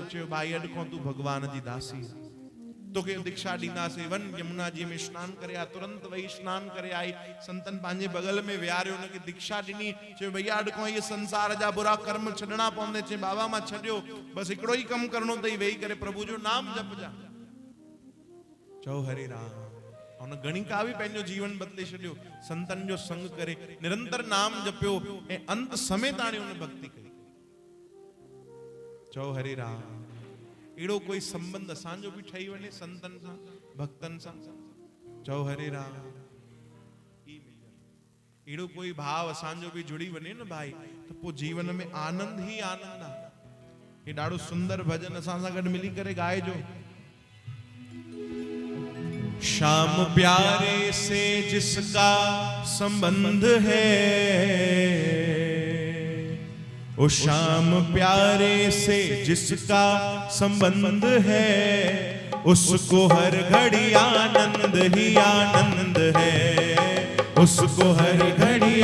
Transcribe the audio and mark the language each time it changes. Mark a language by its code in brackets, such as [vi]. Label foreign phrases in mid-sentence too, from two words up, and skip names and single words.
[sd] चयो भाई अॼु खां तूं भगवान जी दासी, तोखे दीक्षा ॾींदासीं। वन यमुना जी में स्नान करे आ। तुरंत वही स्नान करे आई। संतन पंहिंजे बगल में विहारियो, उनखे दीक्षा ॾिनी। चयो भैया अॼु खां इहे संसार जा बुरा कर्म छॾणा पवंदे। चई बाबा मां छॾियो, बसि हिकिड़ो ई कमु करणो अथई, वेही करे प्रभु जो नाम जपजा। चओ हरे राम। उन गणिका भी पंहिंजो जीवन बदले छॾियो, संतन जो संग करे निरंतर नाम जपियो ऐं अंत समय ताणी उन भक्ति कई। चओ हरे राम। अहिड़ो कोई संबंध असांजो बि ठही वञे संतन सां भक्तन सां। चओ हरे राम। अहिड़ो कोई भाव असांजो बि जुड़ी वञे न भाई, त पोइ जीवन में आनंद ही आनंद आहे। हे ॾाढो सुंदर भजन असां सां गॾु मिली करे ॻाइजो। [hi] श्याम प्यारे से जिसका संबंध है, ओ श्याम प्यारे से जिसका संबंध है, उसको हर घड़ी आनंद ही आनंद है, उसको हर घड़ी